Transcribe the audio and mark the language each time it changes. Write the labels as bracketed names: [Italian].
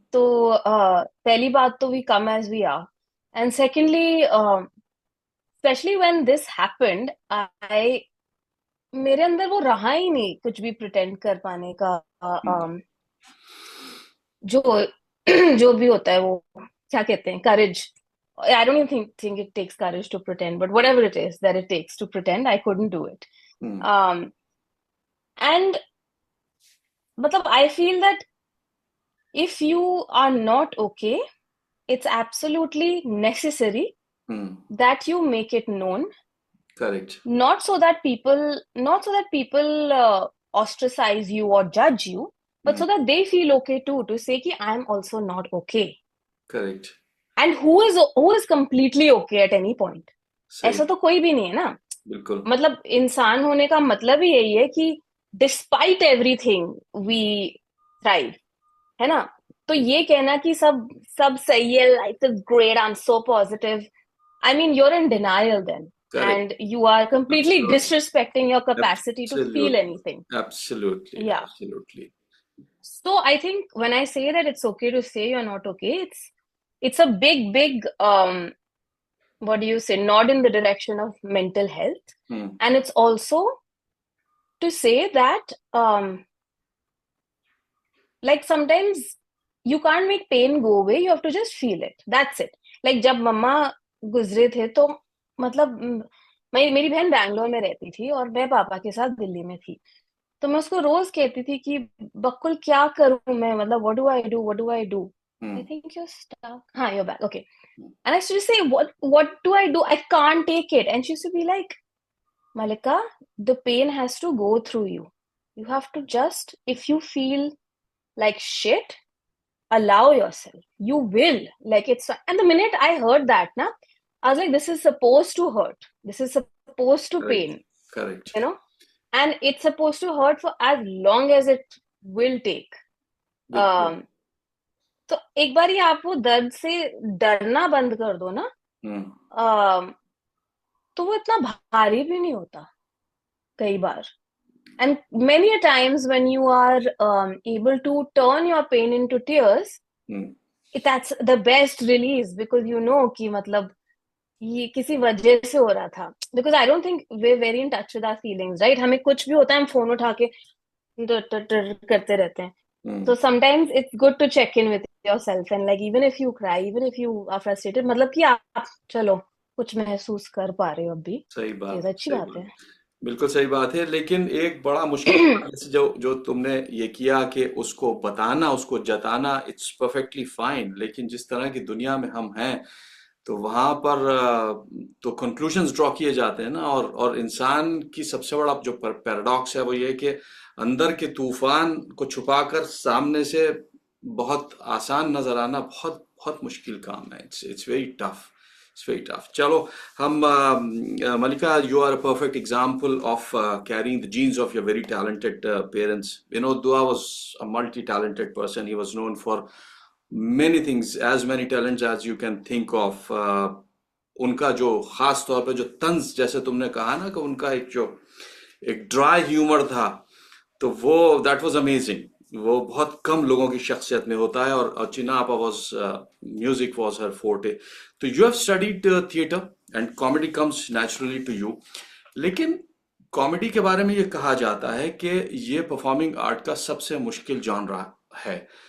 [Hindi] तो पहली बात तो [English] we come as we are, and secondly specially when this happened I [Hindi] मेरे अंदर वो रहा ही नहीं कुछ भी प्रिटेंड कर पाने का। हम्म। जो जो भी होता है वो क्या कहते हैं, करेज। [English] I don't even think it takes courage to pretend, but whatever it is that it takes to pretend, I couldn't do it. Hmm. Um, and मतलब I feel that if you are not okay, it's absolutely necessary hmm. that you make it known, correct. not so that people ostracize you or judge you, but hmm. so that they feel okay too to say कि I am also not okay. Correct. And who is completely okay at any point? [Hindi] सही। ऐसा तो कोई भी नहीं है ना। बिल्कुल। मतलब इंसान होने का मतलब ही यही है कि [English] despite everything we thrive, [Hindi] है ना। तो ये कहना कि सब सब सही है, [English] Life is great, I am so positive, I mean you're in denial then, correct. and you are completely absolutely. disrespecting your capacity to feel absolutely. anything. Absolutely. Yeah. Absolutely. So I think when I say that it's okay to say you're not okay, it's a big what do you say, nod in the direction of mental health. Hmm. And it's also to say that like sometimes you can't make pain go away, you have to just feel it, that's it. [Hindi] Like जब मम्मा गुजरे थे तो मतलब मेरी बहन बैंगलोर में रहती थी और मैं पापा के साथ दिल्ली में थी। तो मैं उसको रोज कहती थी कि बकुल क्या करूं मैं, मतलब [English] What do I do I hmm. Think you stuck, हाँ you're back, okay. And I used to say, what do I do? I can't take it. And she used to be like, Malika, the pain has to go through you. You have to just, if you feel like shit, allow yourself. You will. Like it's, and the minute I heard that, na, I was like, this is supposed to hurt. This is supposed to correct, pain, correct. you know? And it's supposed to hurt for as long as it will take. [Hindi] बिल्कुल। Um, तो एक बार ही आप वो दर्द से डरना बंद कर दो ना, हम्म। um, तो वो इतना भारी भी नहीं होता कई बार. [English] And many a times when you are able to turn your pain into tears, hmm. that's the best release, because you know [Hindi] कि मतलब ये किसी वजह से हो रहा था. [English] Because I don't think we're very in touch with our feelings, right? [Hindi] हमें कुछ भी होता है हम फोन उठा के करते रहते हैं. हम्म। [English] So sometimes it's good to check in with yourself, and like even if you cry, even if you are frustrated, [Hindi] मतलब कि आप चलो कुछ महसूस कर पा रहे हो अभी, सही ये बात, तो अच्छी सही बात बात। है. बिल्कुल सही बात है, लेकिन एक बड़ा मुश्किल काम जैसे जो जो तुमने ये किया कि उसको बताना, उसको जताना, [English] it's perfectly fine, [Hindi] लेकिन जिस तरह की दुनिया में हम हैं, तो वहां पर तो कंक्लूजन्स ड्रॉ किए जाते हैं ना, और इंसान की सबसे बड़ा जो पैराडॉक्स है वो ये है कि अंदर के तूफान को छुपाकर सामने से बहुत आसान नजर आना बहुत बहुत मुश्किल काम है। [English] It's very tough, it's very tough. [Hindi] चलो, हम [English] Malika, you are a perfect example of carrying the genes of your very talented parents. Vinod Dua was a multi-talented person. He was known for many things, as many talents as you can think of. [Hindi] उनका जो खास तौर पे जो तंज, जैसे तुमने कहा ना कि उनका एक जो एक ड्राई ह्यूमर था, तो वो [English] That was amazing. [Hindi] वो बहुत कम लोगों की शख्सियत में होता है, और Chinappa [English] Was music was her forte. [Hindi] तो [English] you have studied theatre and comedy comes naturally to you, [Hindi] लेकिन कॉमेडी के बारे में ये कहा जाता है कि ये परफॉर्मिंग आर्ट का सबसे मुश्किल जॉनरा है।